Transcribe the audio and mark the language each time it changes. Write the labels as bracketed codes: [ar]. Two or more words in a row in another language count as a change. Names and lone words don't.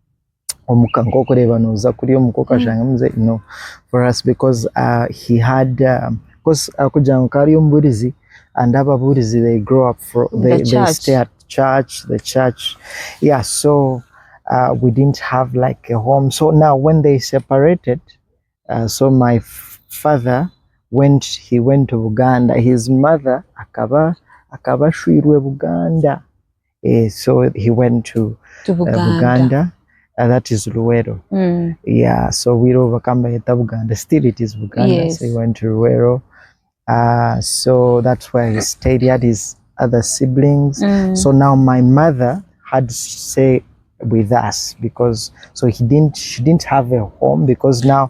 [en] For us, because he had, because and Ababurizi, they grow up they stay at the church. So we didn't have like a home. So now when they separated, so my father went to Uganda. His mother [nyn] akaba shwirwe Buganda. [en] So he went to Buganda. That is Luwero. So we overcome Buganda. Still it is Buganda. So he went to Luwero. So that's where he stayed. He had his other siblings. So now my mother had to stay with us, because so she didn't have a home, because now.